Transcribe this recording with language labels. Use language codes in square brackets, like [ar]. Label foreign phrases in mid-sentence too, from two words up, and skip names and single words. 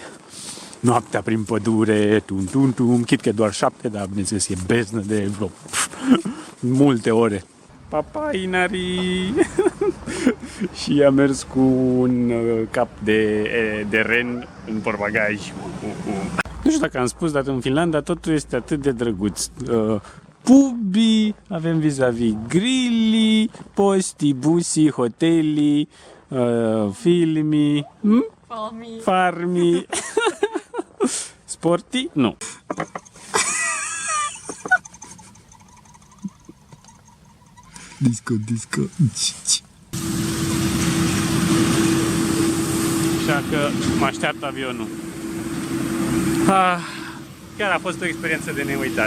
[ro] Noaptea prin pădure, chit că e doar 7, dar bineînțeles e beznă de vreo multe ore. Papa Inari! Și a mers cu un cap de ren în portbagaj. Nu știu dacă am spus, dar în Finlanda totul este atât de drăguț. Pubi, avem vis-a-vis [fi] grilli, posti, busi, hoteli, filmi, farmi. [ro] Sporti? Nu. Disco. Așa că mă așteaptă avionul. Chiar a fost o experiență de neuitat.